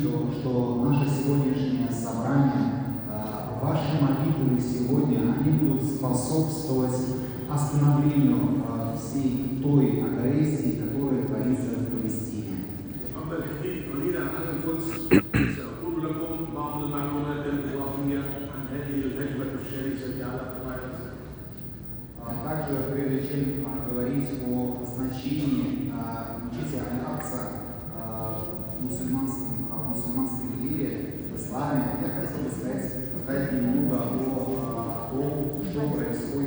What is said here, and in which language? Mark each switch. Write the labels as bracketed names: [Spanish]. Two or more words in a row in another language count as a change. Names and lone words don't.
[Russian] что наше сегодняшнее собрание, ваши молитвы сегодня, они будут способствовать остановлению всей той агрессии, которая творится в Палестине. [Arabic] قبل الحديث قليلا عن القدس سأقول لكم بعض المعلومات الإضافية عن هذه الهجمة الشرسة على قطاع غزة. [Russian] Также, прежде чем говорить о значении мечети Аль-Акса в мусульманской вере, в исламе, я хотел бы сказать немного о том, что происходит